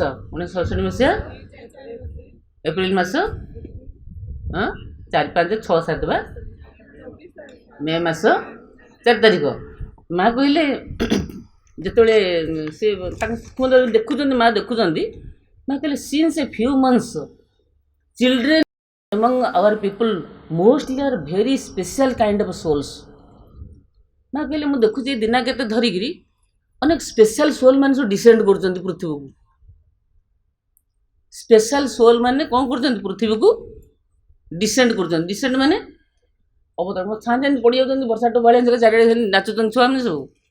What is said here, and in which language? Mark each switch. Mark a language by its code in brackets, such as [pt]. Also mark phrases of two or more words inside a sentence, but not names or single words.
[or] 1967 ମସିହା ଏପ୍ରିଲ ମାସ 4 5 6 7 ବା ମେ ମାସ 4 ତାରିଖ। ମା କହିଲେ ଯେତେବେଳେ ସେ ତାଙ୍କ ଦେଖୁଛନ୍ତି, ମା ଦେଖୁଛନ୍ତି, ମା କହିଲେ [en] since a few months children among our people mostly are very special kind of souls. [or] ମା କହିଲେ ମୁଁ ଦେଖୁଛି ଦିନା କେତେ ଧରିକିରି ଅନେକ [en] special soul [or] ମାନେ ସବୁ ଡିସେଣ୍ଡ କରୁଛନ୍ତି ପୃଥିବୀକୁ। [en] special soul [or] ମାନେ କ'ଣ କରୁଛନ୍ତି? ପୃଥିବୀକୁ ଡିସେଣ୍ଡ କରୁଛନ୍ତି। ଡିସେଣ୍ଡ ମାନେ ଅବତାର ଛାଁ ଯେମିତି ପଡ଼ି ଯାଉଛନ୍ତି, ବର୍ଷା ଟୋପାଳିଆ ଚାରିଆଡ଼େ ନାଚୁଛନ୍ତି ଛୁଆମାନେ ସବୁ।